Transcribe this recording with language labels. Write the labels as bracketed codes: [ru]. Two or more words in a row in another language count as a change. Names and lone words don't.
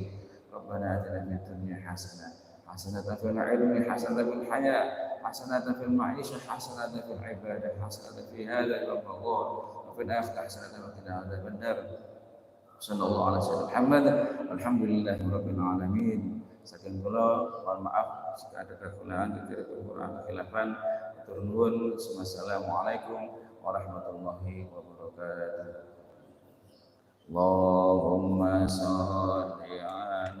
[ar] ربنا آتنا في الدنيا حسنة في العلم حسنة في الحياة حسنة في المعيشة حسنة في العبادة حسنة في هذا رمضان وفي الآخرة حسنة وقنا عذاب النار. صلى الله عليه وسلم محمد الحمد لله رب العالمين. [jv] Saking kula [id] mohon maaf jika ada kekurangan kekurangan khilafan. [jv] Matur nuwun. [ar] والسلام عليكم ورحمة الله وبركاته. اللهم صل على